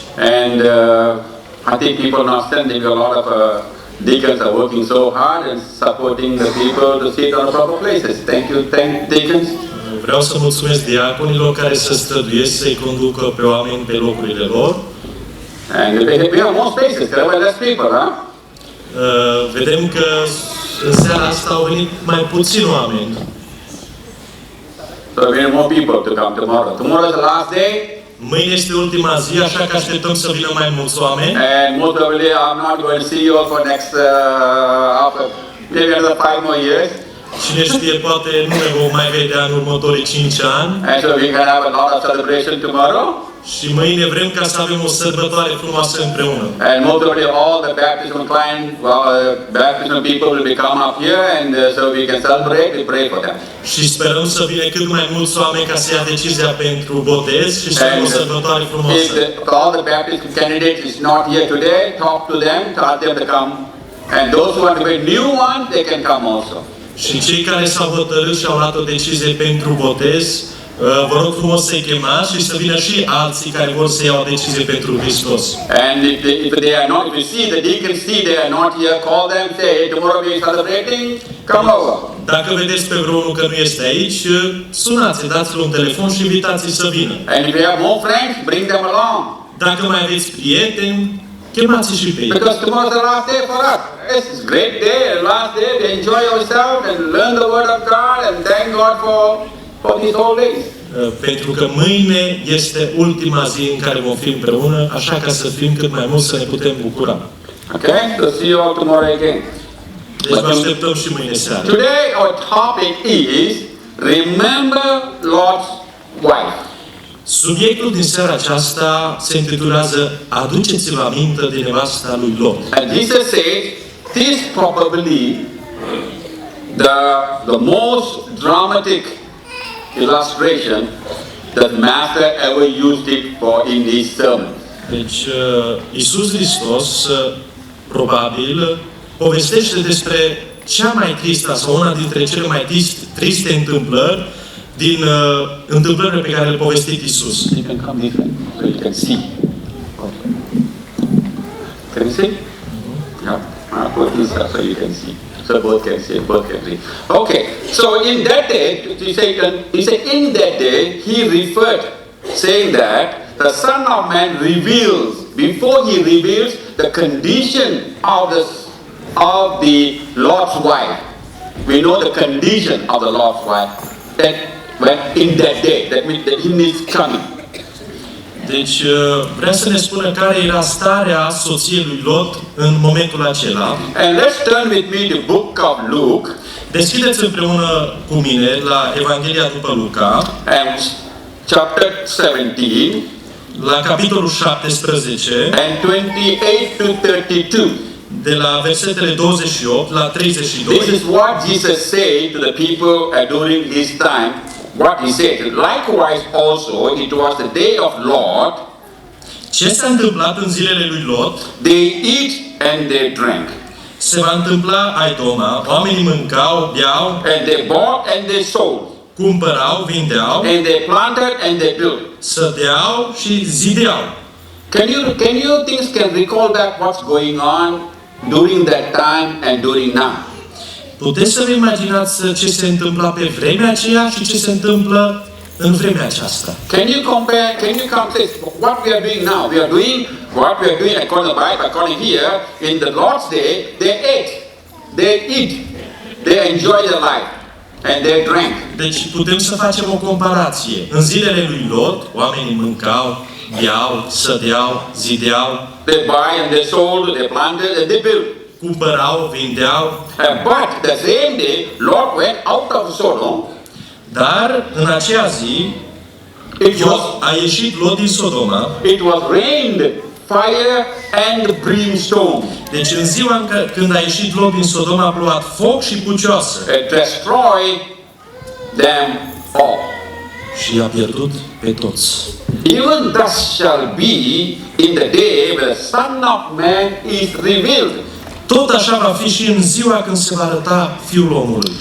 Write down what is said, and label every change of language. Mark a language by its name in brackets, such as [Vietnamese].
[English] And I think people are understanding a lot of deacons are working so hard and supporting the people to sit on the proper places. Thank you, deacons. [Romanian] Vreau să mulțumesc diaconilor care se străduiesc să-i conducă pe oameni pe locurile lor. [English] And we have more spaces, there were less people, huh? [Romanian] Vedem că în seara asta au venit mai puțini oameni. [English] So we need more people to come tomorrow. Tomorrow is the last day. [Romanian] Mâine este ultima zi, așa că așteptăm să vină mai mulți oameni. [English] And most probably I'm not going to see you all for next, after maybe another 5 more years. [Romanian] Cine știe, poate nu ne vom mai vedea în următorii 5 ani. [English] And so we can have a lot of celebration tomorrow. [Romanian] Și mâine vrem ca să avem o sărbătoare frumoasă împreună. [English] And most probably all the baptism clients, baptism people will be come up here and so we can celebrate, we pray for them. [Romanian] Și sperăm să vină cât mai mulți oameni ca să ia decizia pentru botez și să avem o sărbătoare frumoasă. [English] If all the baptism candidates is not here today, talk to them, tell them to come. And those who want to be new ones, they can come also. [Romanian] Și cei care s-au hotărât și au luat o decizie pentru botez, vă rog frumos să-i chemați și să vină și alții care vor să iau o decizie pentru Hristos. [English] And if they are not, if you see the deacons see they are not here, call them, say, hey, tomorrow we are celebrating, come over. [Romanian] Dacă vedeți pe vreunul că nu este aici, sunați, dați-l un telefon și invitați-i să vină. [English] And if you have more friends, bring them along. [Romanian] Dacă mai aveți prieteni, chemați-i și pe ei. [English] Because tomorrow is the last day for us. It's a great day, the last day to enjoy yourself and learn the word of God and thank God for these whole days. [Romanian] Pentru că mâine este ultima zi în care vom fi împreună, așa ca să fim cât mai mult să ne putem bucura. [English] Okay, so see you all tomorrow again. [Romanian] Deci vă așteptăm și mâine seara. [English] Today our topic is remember Lot's wife. [Romanian] Subiectul din seara aceasta se intitulează Aduceți-vă aminte de nevasta lui Lot. [English] And Jesus says, this probably the most dramatic illustration that Master ever used it for in his sermon. [Romanian] Deci Iisus Hristos probabil povestește despre cea mai tristă sau una dintre cele mai triste întâmplări din întâmplările pe care le-a povestit Iisus. [English] You can come different so you can see. Can you see? Yeah. Put this up so you can see. So both can see, both can see. Okay. So in that day, he said in that day, he referred, saying that the Son of Man reveals, before he reveals the condition of the Lord's wife. We know the condition of the Lord's wife. That when in that day, that means that he is coming. [Romanian] Deci vrea să ne spună care era starea soției lui Lot în momentul acela. [English] And let's turn with me the book of Luke. [Romanian] Deschideți împreună cu mine la Evanghelia după Luca, [English] And chapter 17 [Romanian] la capitolul 17, [English] and 28 to 32. [Romanian] de la versetele 28 la 32. [English] This is what Jesus said to the people during his time. What he said. Likewise also, it was the day of Lot. [Romanian] Ce s-a întâmplat în zilele lui Lot? [English] They eat and they drank. [Romanian] Se va întâmpla Aidoma, oamenii mâncau, beau, [English] And they bought and they sold. [Romanian] cumpărau, vindeau, [English] And they planted and they built. [Romanian] sădeau și zideau. [English] Can you can recall back what's going on during that time and during now? [Romanian] Puteți să vă imaginați ce se întâmpla pe vremea aceea și ce se întâmplă în vremea aceasta. [English] Can you compare what we are doing now? We are doing what we are doing according to the Bible, according here, in the Lord's day, they ate, they eat, they enjoy their life, and they drank. [Romanian] Deci putem să facem o comparație. În zilele lui Lot, oamenii mâncau, beau, sădeau, zideau, [English] They buy and they sold, they planted and they built. [Romanian] cumpărau, vindeau, [English] But the same day, Lot went out of Sodom. [Romanian] dar în aceea zi [English] It was [Romanian] a ieșit Lot din Sodoma, [English] rained fire and brimstone. [Romanian] Deci în ziua când a ieșit Lot din Sodoma a plouat foc și pucioasă. [English] It destroyed them all. [Romanian] Și i-a pierdut pe toți. [English] Even thus shall be in the day when the Son of Man is revealed. [Romanian] Tot așa va fi și în ziua când se va arăta Fiul omului.